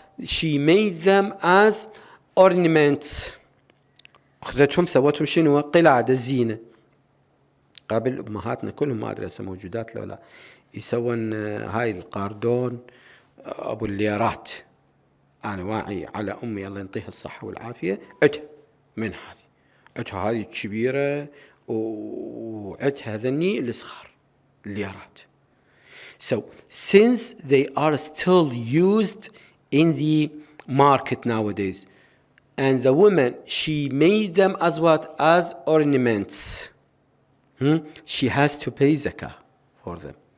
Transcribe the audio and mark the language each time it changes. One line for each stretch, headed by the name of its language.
English: She made them as ornaments.
Arabic: أخذتهم سوتهم شنو؟ قلادة الزينة. قبل أمهاتنا كلهم ما أدري هسه موجودات لو لا يسوون هاي القاردون أبو الليارات. أنا واعي على أمي الله ينطيها الصحة والعافية عدها من هذه، عدها هذه الكبيرة وعدها ذني الصغار الليارات.
English: So since they are still used in the market nowadays, and the woman, she made them as what? As ornaments. She has to pay zakah for them.